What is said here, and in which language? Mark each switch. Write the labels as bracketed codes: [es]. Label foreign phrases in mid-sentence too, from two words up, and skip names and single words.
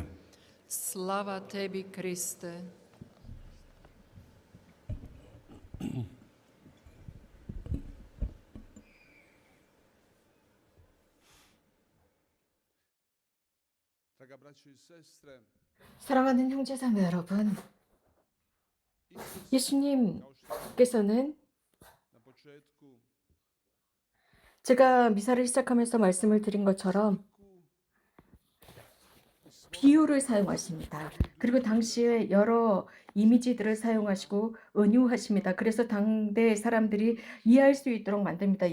[hr] Slava tebi, Kriste. Draga braćo i sestre, [ko] 사랑하는 형제자매 여러분, 예수님께서는 [hr] na početku [ko] 제가 미사를 시작하면서 말씀을 드린 것처럼 비유를 사용하십니다. 그리고 당시에 여러 이미지들을 사용하시고 은유하십니다. 그래서 당대 사람들이 이해할 수 있도록 만듭니다.